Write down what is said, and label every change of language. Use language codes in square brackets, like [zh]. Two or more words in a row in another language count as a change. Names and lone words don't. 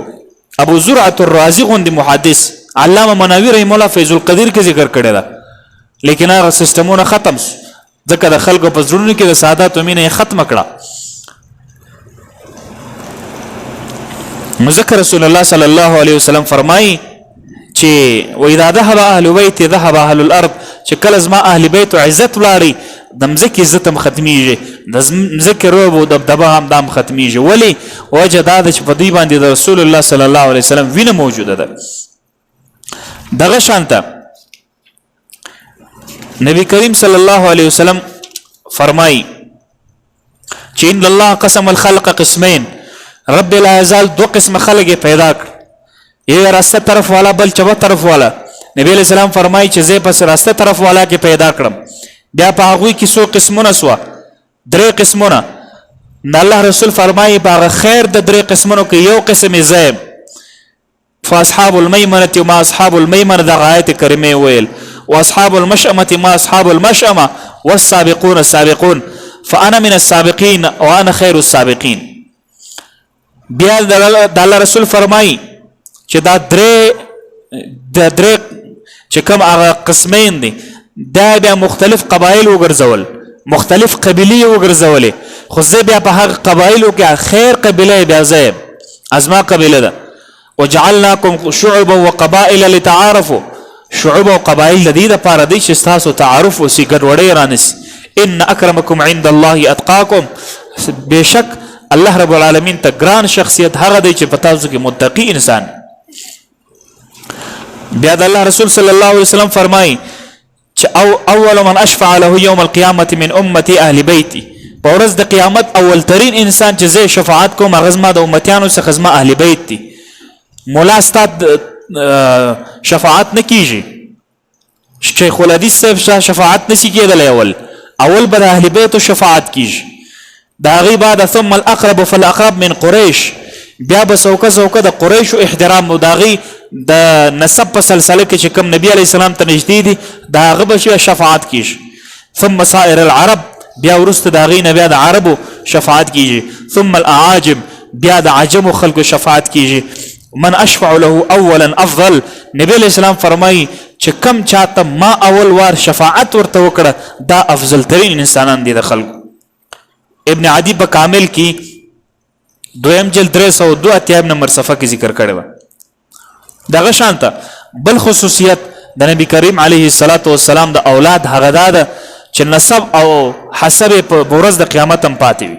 [ps] ابو زرعه الرازی غوندي محدث علامه مناوی رحم الله فیض القدیر کې ذکر کړی دا، لیکن هغه سیستمونه ختم شو ځکه د خلکو په زړونو کې د سادات مینه ختم کړه. [ar] ذکر رسول الله صلی الله علیه وسلم [ps] فرمایي چې [ar] واذا ذهب اهل بيت ذهب اهل الارض، [ps] چې کله زما اهل بیت عزت ولاړي د مځکې عزت هم ختمیږي، د مځکې روب او دبدبه هم دام ختمیږي. ولی وجه دا ده چې په دوی باندې د رسول الله [ar] صلی الله علیه وسلم [ps] وینه موجوده ده. دغه شانته نبی کریم [ar] صلی الله علیه وسلم [ps] فرمایي چې [ar] ان الله قسم الخلق قسمين، [ps] رب لا یزال دو قسم خلق پیدا کړ، یو راسته طرف والا بل چبه طرف والا. نبی علیہ السلام فرمایي چې زه پس راسته طرف والا کې پیدا کړم، بیا په هغه کې څو قسمونه سوا، درې قسمونه. الله رسول فرمایي په خیر د درې قسمونو کې یو قسم زیب [ar] فاصحاب المیمنه وما اصحاب المیمنه [ps] د آیت کریمه ویل، [ar] واصحاب المشأمه ما اصحاب المشأمه والسابقون السابقون فانا من السابقين وانا خير السابقين. [ps] بیا د الله رسول فرمایي چې دا درې چې کوم هغه قسمین دي دا بیا مختلف قبایل وګرځول، مختلف قبیلې وګرځولې، خو زه بیا په هغه قبایلو کې خیر قبیله بیا زه ازما قبیله ده. [ar] وجعلناكم شعوبا وقبائل لتعارفوا، [ps] شعوب او قبایل د دې لپاره دي چې تاسو تعارف وسي، ګډوډي رانس. [ar] ان اکرمکم عند الله اتقاکم، [ps] بشک الله [ar] رب العالمین [ps] ته ګران شخصیت هغه دی چې په تاسو کې متقی انسان. بیا د الله رسول [ar] صلی الله علیه وسلم [ps] فرمایي چې [ar] اول من اشفع له يوم القيامه من امتي اهل بيتي، [ps] په ورځ د قیامت اول ترین انسان چې زه شفاعت کوم هغه زما د امتیانو څخه زما اهل بیت دي. مولا استاد شفاعت نه کیږي، شیخ الحدیث صاحب شفاعت نشي کېدلی، اول به اهل بیت شفاعت کیږي، دا غي بعد [ar] ثم الاقرب فالاقرب من قريش، [ps] بیا به څوکه د قریش احترام او داغي د نسب په سلسله کې چې کوم نبی علی السلام ته نږدې دي دا غو به شفاعت کیږي. [ar] ثم سائر العرب، [ps] بیا ورسته داغي نه بیا د عربو شفاعت کیږي. [ar] ثم الاعاجم، [ps] بیا د عجم خلکو شفاعت کیږي. [ar] من اشفع له اولا افضل، [ps] نبی علی السلام فرمایي چې کم چاته ما اول وار شفاعت ورته وکړه دا افضل ترین انسانان دي د خلکو. ابن عدی په کامل کې دویم جلد 302 اتیاب نمبر صفحه کې ذکر کړی و. دغه شانته بل خصوصیت د نبی کریم [ar] علیه الصلاۃ والسلام [ps] د اولاد هغه ده چې نسب او حسب په ورځ د قیامت هم پاتې وي.